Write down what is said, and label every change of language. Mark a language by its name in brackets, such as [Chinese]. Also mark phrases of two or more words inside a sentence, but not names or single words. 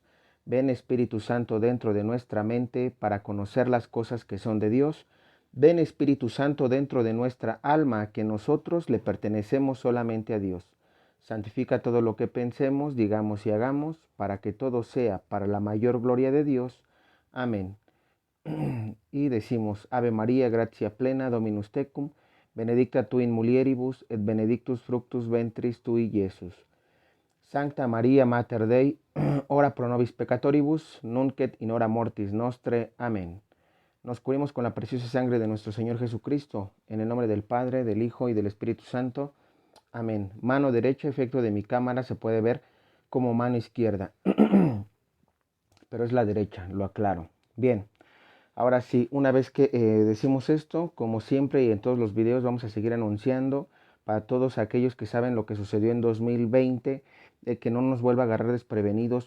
[Spanish] Ven Espíritu Santo dentro de nuestra mente para conocer las cosas que son de Dios. Ven Espíritu Santo dentro de nuestra alma, que nosotros le pertenecemos solamente a Dios. Santifica todo lo que pensemos, digamos y hagamos, para que todo sea para la mayor gloria de Dios. Amén. Y decimos, [Latin] Ave María, gratia plena, Dominus tecum, benedicta tu in mulieribus, et benedictus fructus ventris tui, Iesus. Sancta Maria Mater Dei, ora pro nobis peccatoribus, nunc et in hora mortis nostre. [Spanish] Amén. Nos cubrimos con la preciosa sangre de nuestro Señor Jesucristo, en el nombre del Padre, del Hijo y del Espíritu Santo. Amén. Mano derecha, efecto de mi cámara, se puede ver como mano izquierda, pero es la derecha, lo aclaro. Bien, ahora sí, una vez que decimos esto, como siempre y en todos los videos, vamos a seguir anunciando para todos aquellos que saben lo que sucedió en 2020, de que no nos vuelva a agarrar desprevenidos.